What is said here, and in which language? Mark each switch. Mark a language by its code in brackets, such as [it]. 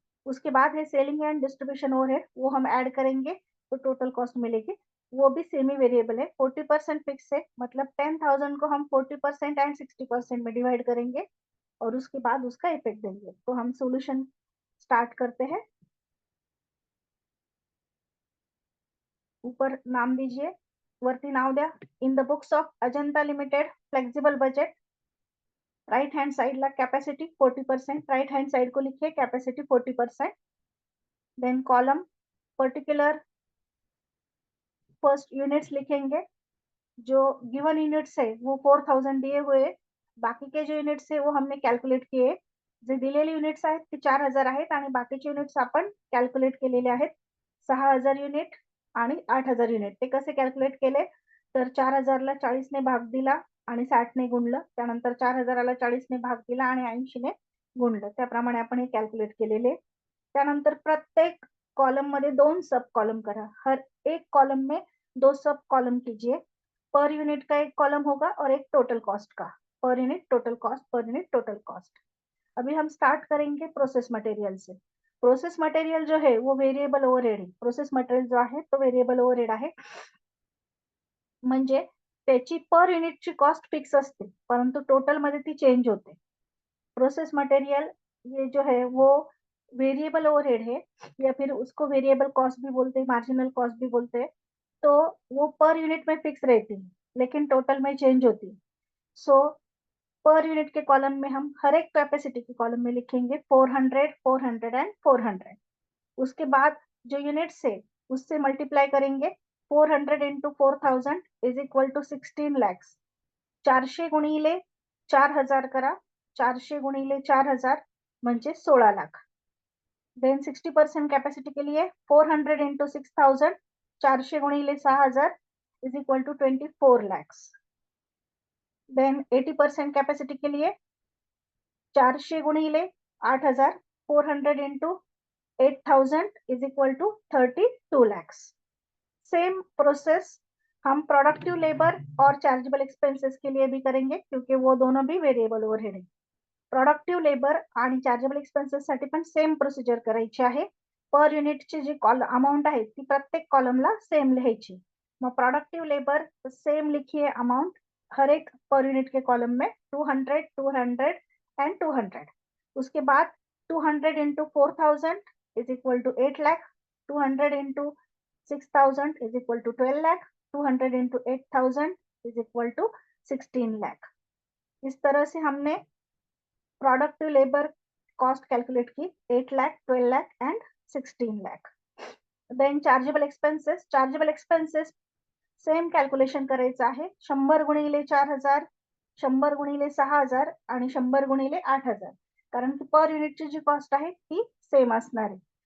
[hi] उसके बाद है सेलिंग एंड डिस्ट्रीब्यूशन ओवरहेड, वो हम ऐड करेंगे तो टोटल कॉस्ट मिलेगी. वो भी सेमी वेरिएबल है, 40% फिक्स है, मतलब 10,000 को हम 40% एंड 60% में डिवाइड करेंगे और उसके बाद उसका इफेक्ट देंगे. तो हम सॉल्यूशन स्टार्ट करते हैं. ऊपर नाम दीजिए, [mr] वरती नाव द्या. [hi] In the books of Ajanta limited flexible budget, right hand side La capacity 40%, right hand side को लिखिए capacity 40%. Then column particular first units लिखेंगे. जो गिवन यूनिट्स है वो 4000 दिए हुए, बाकी के जो युनिट्स आहे वो हमने कॅल्क्युलेट किए. [mr] जे दिलेले युनिट्स आहेत ते 4000 आहेत आणि बाकीचे युनिट्स आपण कॅल्क्युलेट केलेले आहेत 6000 युनिट आणि 8000 युनिट. ते कसे कॅल्क्युलेट केले तर 4000 ला 40 ने भाग दिला आणि 60 ने गुणलं, त्यानंतर 4000ला 40 ने भाग दिला आणि 80 ने गुणलं. त्याप्रमाणे आपण हे कॅल्क्युलेट केलेले. त्यानंतर प्रत्येक कॉलम मध्ये 2 सब कॉलम करा। [hi] हर एक कॉलम में 2 सब कॉलम कीजिए। पर यूनिट का एक कॉलम होगा और एक टोटल कॉस्ट का। Per unit total cost, per unit total cost. अभी हम स्टार्ट करेंगे प्रोसेस मटेरियल से। प्रोसेस मटेरियल जो है वो व्हेरिएबल ओव्हरहेड आहे। [mr] प्रोसेस मटेरियल जो आहे तो व्हेरिएबल ओव्हरहेड आहे, म्हणजे त्याची पर युनिटची कॉस्ट फिक्स असते, परंतु टोटल मध्ये ती चेंज होते। [hi] प्रोसेस मटेरियल ये जो है वो वेरिएबल ओवरहेड है, या फिर उसको वेरिएबल कॉस्ट भी बोलते हैं, मार्जिनल कॉस्ट भी बोलते हैं। तो वो पर यूनिट में फिक्स रहती है, लेकिन टोटल में चेंज होती है। सो पर यूनिट के कॉलम में हम हर एक कैपेसिटी के कॉलम में लिखेंगे 400, 400 एंड 400। उसके बाद जो यूनिट्स है उससे मल्टीप्लाई करेंगे। [en] 400 into 4000 is equal to 16 lakhs. [mr] 400 गुणिले 4000 करा, 400 गुणिले 4000 म्हणजे 16 लाख। [hi] देन 60% कैपेसिटी के लिए 400 इंटू 6000, 400 गुणिले 6000 is equal to 24 lakhs. Then 80% capacity के लिए 400 गुणिले 8000, 400 into 8000 is equal to 32 lakhs. Same process हम प्रोडक्टिव लेबर और चार्जेबल एक्सपेंसेस के लिए भी करेंगे, क्योंकि वो दोनों भी वेरिएबल ओव्हरहेड आहे। [mr] प्रोडक्टिव लेबर आणि चार्जेबल एक्सपेन्सेस साठी पण सेम प्रोसिजर करायची आहे। पर युनिटची जी अमाउंट आहे ती प्रत्येक कॉलमला सेम लिहायची। [hi] मग प्रोडक्टिव लेबर सेम लिखिए अमाउंट हर एक पर यूनिट के कॉलम में 200, 200 एंड 200। उसके बाद 200 into 4000 is equal to 8 lakh, 200 into 6000 is equal to 12 lakh, 200 into 8000 is equal to 16 lakh. इस तरह से हमने प्रोडक्टिव लेबर कॉस्ट कैलकुलेट की 8 lakh, 12 lakh and 16 lakh. [mr] Then chargeable expenses, chargeable expenses same calculation करायचं आहे। 100 गुणिले 4000, 100 गुणिले 6000 आणि 100 गुणिले 8000, कारण की पर युनिटची जी कॉस्ट आहे ती सेम असणार आहे।